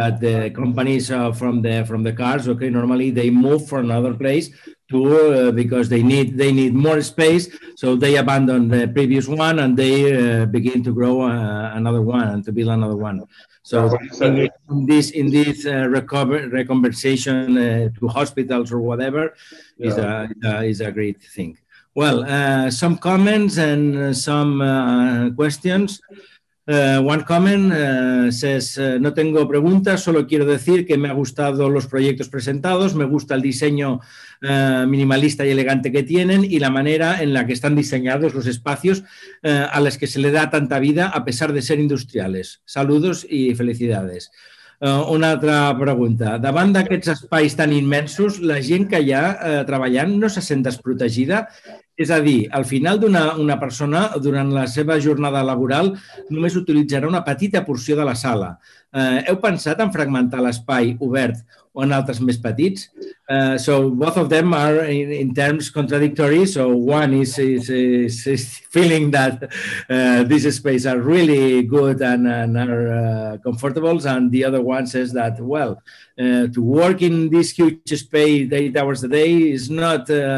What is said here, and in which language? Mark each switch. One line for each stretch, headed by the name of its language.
English: That the companies from the cars, okay, normally they move from another place to because they need more space, so they abandon the previous one and they begin to grow another one and to build another one. So in this reconversation to hospitals or whatever is a great thing. Well, some comments and some questions. One comment says,
Spanish: no tengo preguntas, solo quiero decir que me ha gustado los proyectos presentados, me gusta el diseño minimalista y elegante que tienen y la manera en la que están diseñados los espacios a los que se le da tanta vida a pesar de ser industriales. Saludos y felicidades.
Catalan: Una altra pregunta. Davant d'aquests espais tan immensos, la gent que hi ha treballant no se sent desprotegida? És a dir, al final una persona, durant la seva jornada laboral, només utilitzarà una petita porció de la sala. Heu pensat en fragmentar l'espai obert o en altres més petits?
English: So both of them are in terms contradictory. So one is feeling that these spaces are really good and are comfortable, and the other one says that, well, to work in this huge space 8 hours a day is not...